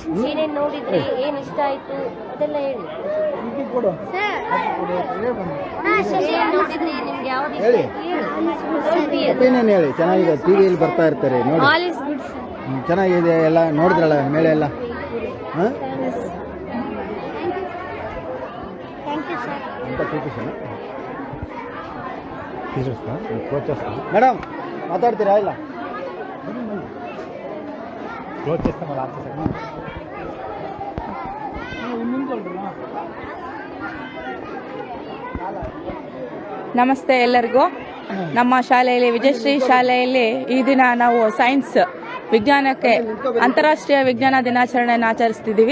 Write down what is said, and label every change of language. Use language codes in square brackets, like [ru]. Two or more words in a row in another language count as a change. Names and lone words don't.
[kn] ಏನೇನು ನೋಡಿದ್ರಿ, ಏನು ಇಷ್ಟ ಆಯ್ತು ಅದೆಲ್ಲ ಹೇಳಿ. ಹೇಳಿ ಒಪಿನಿಯನ್ ಹೇಳಿ. ಚೆನ್ನಾಗಿದೆ. ಟಿವಿಯಲ್ಲಿ ಬರ್ತಾ ಇರ್ತಾರೆ ನೋಡಿ. ಚೆನ್ನಾಗಿದೆ ಎಲ್ಲ ನೋಡಿದ್ರಲ್ಲ ಮೇಲೆ ಎಲ್ಲ. [te] ಹಾಂ మేడం మాట్లాడుతురా ఇలా క్లోజ్ చేస్తాం మరి ఆఫ్ చేస్తాం. [kn] ನಮಸ್ತೆ ಎಲ್ಲರಿಗೂ. ನಮ್ಮ ಶಾಲೆಯಲ್ಲಿ ವಿಜಯಶ್ರೀ ಶಾಲೆಯಲ್ಲಿ ಈ ದಿನ ನಾವು ಸೈನ್ಸ್ ವಿಜ್ಞಾನಕ್ಕೆ ಅಂತಾರಾಷ್ಟ್ರೀಯ ವಿಜ್ಞಾನ ದಿನಾಚರಣೆಯನ್ನು ಆಚರಿಸ್ತಿದ್ದೀವಿ.